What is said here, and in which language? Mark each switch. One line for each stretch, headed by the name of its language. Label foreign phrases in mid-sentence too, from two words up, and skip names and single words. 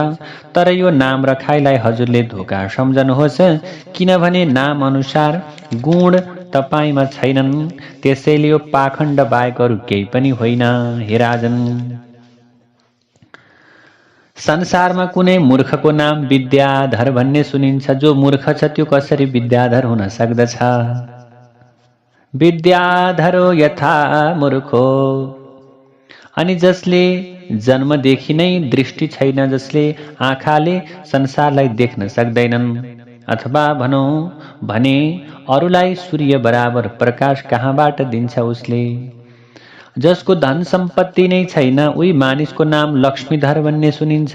Nepali: तर यो नाम रखाइलाई हजुरले धोका सम्झनुहोस्, किनभने नाम अनुसार गुण तपाईँमा छैनन्। त्यसैले यो पाखण्ड बाहेक अरू केही पनि होइन। हे राजन, संसारमा कुनै मूर्खको नाम विद्याधर भन्ने सुनिन्छ। जो मूर्ख छ त्यो कसरी विद्याधर हुन सक्दछ?
Sanskrit: विद्याधरो यथा मूर्खो।
Nepali: अनि जसले जन्मदेखि नै दृष्टि छैन, जसले आँखाले संसारलाई देख्न सक्दैनन्, अथवा भनौँ भने अरूलाई सूर्य बराबर प्रकाश कहाँबाट दिन्छ उसले? जसको धन सम्पत्ति नै छैन, उही मानिसको नाम लक्ष्मीधर भन्ने सुनिन्छ।